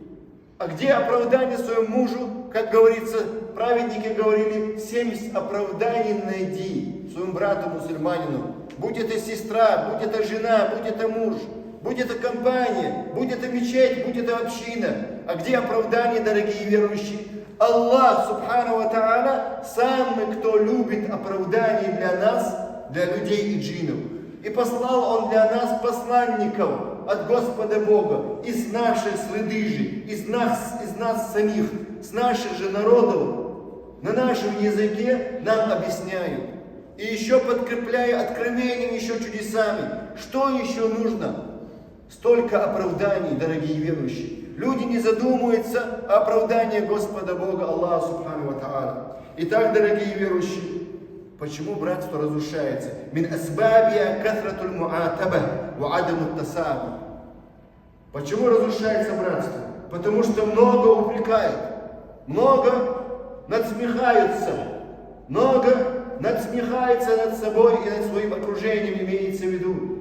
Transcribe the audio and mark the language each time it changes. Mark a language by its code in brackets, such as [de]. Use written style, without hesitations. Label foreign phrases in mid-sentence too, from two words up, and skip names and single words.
[ru] А где оправдание своему мужу? Как говорится, праведники говорили, 70 оправданий найди своему брату-мусульманину. Будь это сестра, будь это жена, будь это муж, будь это компания, будь это мечеть, будь это община. А где оправдание, дорогие верующие? [ar] الله سبحانه وتعالى, [ru] самый, кто любит оправдание для нас, для людей и джиннов. И послал Он для нас посланников от Господа Бога, из нашей среды же, из нас самих, с наших же народов, на нашем языке нам объясняют. И еще подкрепляя откровением, еще чудесами. Что еще нужно? Столько оправданий, дорогие верующие. Люди не задумываются о оправдании Господа Бога, [ar] الله سبحانه وتعالى. [ru] Итак, дорогие верующие, почему братство разрушается? [ar] من أسبابه كثرة المعاتبة وعدم التصبر. [ru] Почему разрушается братство? Потому что много упрекают, много надсмехаются, много надсмехается над собой и над своим окружением, имеется в виду.